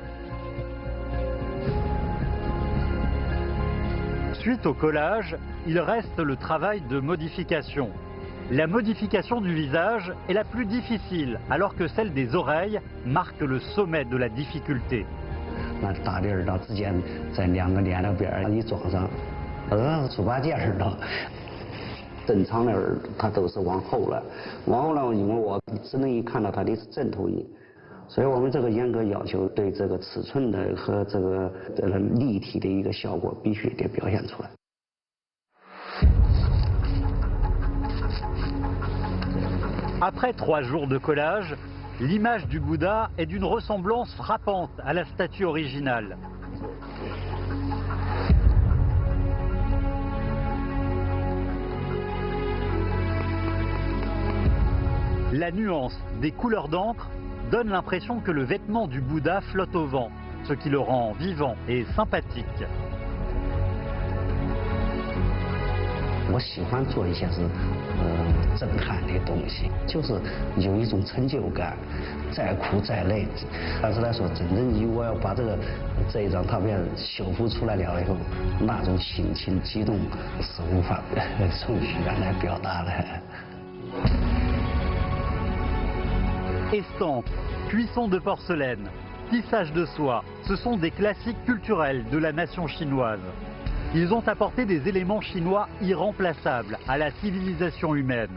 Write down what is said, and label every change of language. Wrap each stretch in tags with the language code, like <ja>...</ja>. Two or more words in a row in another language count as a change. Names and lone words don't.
<fr>Suite au collage, il reste le travail de modification. La modification du visage est la plus difficile, alors que celle des oreilles marque le sommet de la difficulté.</fr> <zh>那大的耳道之间在2个脸两边一装上，猪八戒似的。正常的耳它都是往后了，往后了，因为我只能一看到它的正投影，所以我们这个严格要求对这个尺寸的和这个立体的一个效果必须得表现出来。</zh> <fr>Après 3 jours de collage, l'image du Bouddha est d'une ressemblance frappante à la statue originale. La nuance des couleurs d'encre donne l'impression que le vêtement du Bouddha flotte au vent, ce qui le rend vivant et sympathique.</fr> <zh>我喜欢做一些震撼的东西，就是有一种成就感，再苦再累，但是来说，真正我要把这一张拓片修复出来了以后，那种心情激动是无法用语言来表达的。</zh> <fr>Estampes, cuisson de porcelaine, tissage de soie, ce sont des classiques culturels de la nation chinoise. Ils ont apporté des éléments chinois irremplaçables à la civilisation humaine.</fr>